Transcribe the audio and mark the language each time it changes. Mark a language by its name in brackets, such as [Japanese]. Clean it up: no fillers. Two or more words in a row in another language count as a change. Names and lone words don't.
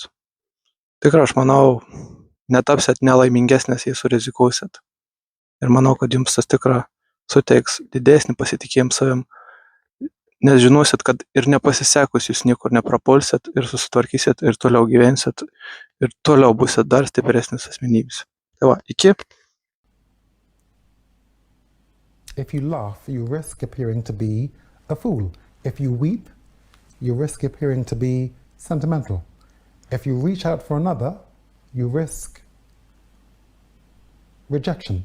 [Lithuanian] Tikrai aš manau, netapsit nelaimingesnės, jei surizikuosit. Ir manau, kad jums tas tikrai suteiks didesnį pasitikėjimą savim. Nes žinosit, kad ir nepasisekus jūs niekur neprapulsit ir susitvarkysit ir toliau gyvensit ir toliau busit dar stipresnis asmenybės. Tai va, iki. [English] If you laugh, you risk appearing to be a fool. If you weep, you risk appearing to be sentimental. If you reach out for another, you risk rejection.